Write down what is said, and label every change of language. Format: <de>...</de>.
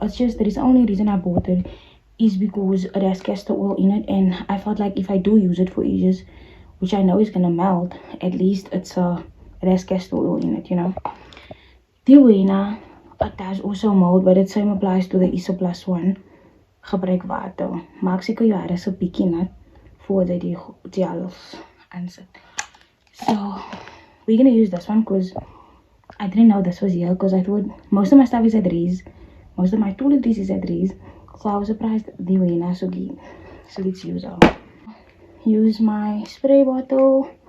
<en>It's just, there is the only reason I bought it is because it has castor oil in it, and I felt like if I do use it for edges, which I know is gonna melt, at least it has castor oil in it, you know. The it does also mold, but it same applies to the Isoplus one.</en> <af>Gebruik water. Maak seker jou hair is 'n bietjie nat voordat die gels aansit.</af> <en>So we're gonna use this one because I didn't know this was here, because I thought most of my stuff is at Rees. Most of my toiletries is at Rees. So I was surprised the way so let's use my spray bottle.</en>